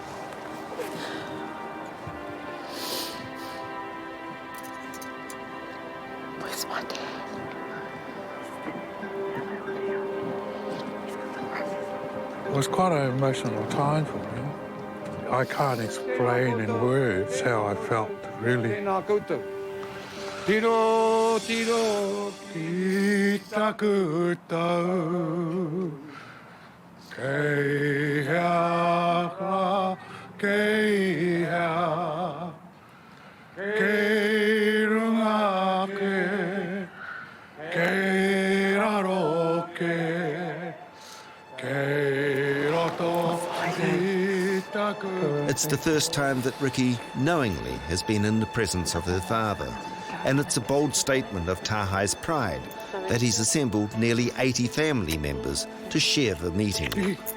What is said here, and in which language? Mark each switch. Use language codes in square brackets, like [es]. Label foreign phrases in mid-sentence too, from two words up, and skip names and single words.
[en] Where's my dad? It was quite an emotional time for me. I can't explain in words how I felt, really. [mi] Tiro, tiro, ki taku tau, kei hea, kei hea, kei runga ke, kei raro ke, kei roto ki taku. [en] It's the first time that Ricky knowingly has been in the presence of her father, and it's a bold statement of Tahai's pride that he's assembled nearly 80 family members to share the meeting.